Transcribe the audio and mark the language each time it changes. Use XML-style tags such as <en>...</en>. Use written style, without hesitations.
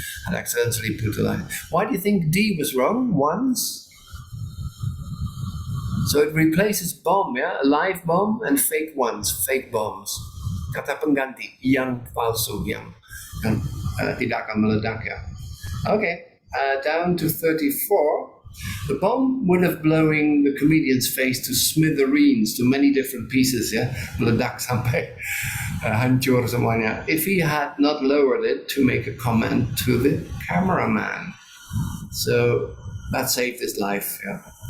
<en>Had accidentally put a line. Why do you think D was wrong? Ones? So it replaces bomb, yeah, a live bomb and fake ones, fake bombs.</en> <id>Kata pengganti, yang palsu, yang tidak akan meledak, ya.</id> <en>Okay, down to 34. The bomb would have blown the comedian's face to smithereens, to many different pieces, ya.</en> <id>Meledak sampai hancur semuanya.</id> <en>If he had not lowered it to make a comment to the cameraman. So that saved his life, ya.</en>